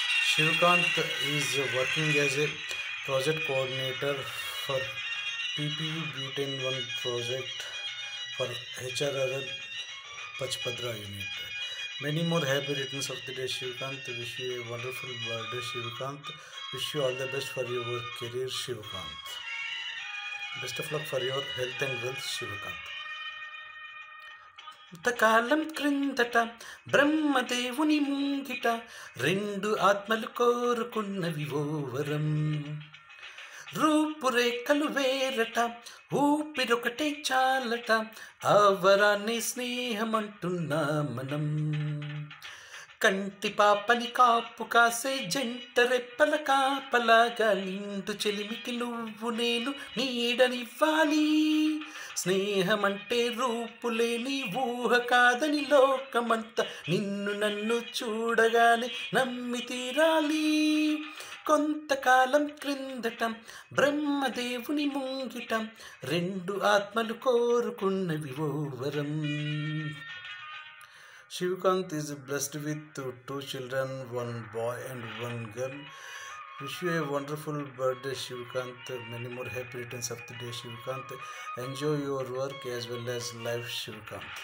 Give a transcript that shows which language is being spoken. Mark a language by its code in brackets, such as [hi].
[en] Shivkant is working as a project coordinator for PPU Butane 1 project for HRRL Pachpadra unit. Many more happy returns of the day, Shivkant. Wish you a wonderful birthday, Shivkant. Wish you all the best for your career, Shivkant. Best of luck for your health and wealth, Shivkant. [te] ఇంతకాలం క్రిందట బ్రహ్మదేవుని ముంగిట రెండు ఆత్మలు కోరుకున్నవి ఓ వరం. రూపురేఖలు వేరట ఊపిరొకటే చాలట, ఆ వరాన్ని స్నేహమంటున్నా మనం. కంటి పాపని కాపు కాసే జంట రెప్పల కాపలాగా నిండు చెలిమికి నువ్వు నేను నీడనివ్వాలి. స్నేహమంటే రూపులేని ఊహ కాదని లోకమంతా నిన్ను నన్ను చూడగానే నమ్మి తీరాలి. కొంతకాలం క్రిందట బ్రహ్మదేవుని ముంగిట రెండు ఆత్మలు కోరుకున్నవి ఓ వరం. [en] Shivkant is blessed with two children, one boy and one girl. Wish you a wonderful birthday, Shivkant. Many more happy returns of the day, Shivkant. Enjoy your work as well as life, Shivkant.